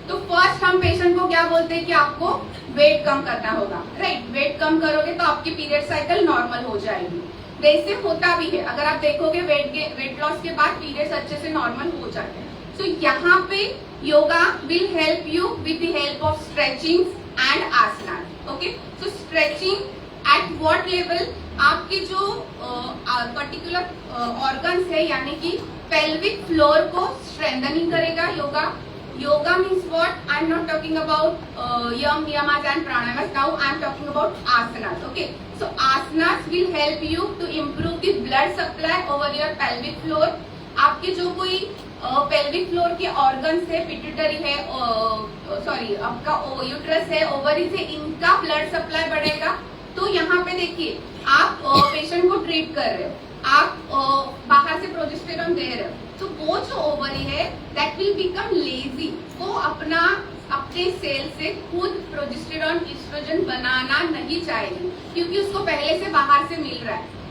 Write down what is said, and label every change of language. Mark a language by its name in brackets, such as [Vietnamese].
[Hindi] तो फर्स्ट हम पेशेंट को क्या बोलते हैं कि आपको वेट कम करना होगा, राइट? वेट कम करोगे तो आपकी पीरियड साइकिल नॉर्मल हो जाएगी। वैसे होता भी है, अगर आप देखोगे वेट लॉस के बाद पीरियड्स अच्छे से नॉर्मल हो जाते हैं। [English] so [Hindi] यहाँ पे [English] Yoga will help you with the help of stretching and asana. Okay, so stretching at what level? [Hindi] आपके जो पर्टिकुलर ऑर्गन्स है यानी कि पेल्विक फ्लोर को स्ट्रेंथनिंग करेगा yoga. [English] Yoga means what? I'm not talking about yam, niyamas and pranayamas. Now I'm talking about asanas. Okay, so asanas will help you to improve the blood supply over your pelvic floor. [Hindi] आपके जो कोई pelvic floor के organs है, pituitary है, sorry आपका uterus है, ovaries है, इनका ब्लड सप्लाई बढ़ेगा। तो यहाँ पे देखिए, आप पेशेंट को ट्रीट कर रहे हो, आप बाहर से प्रोजेस्टेरॉन दे रहे हो, तो वो जो ओवरी है [English] that will become lazy, [Hindi] वो अपने सेल से खुद प्रोजेस्टेरॉन एस्ट्रोजन बनाना नहीं चाहेगी क्योंकि उसको पहले से बाहर से मिल रहा है।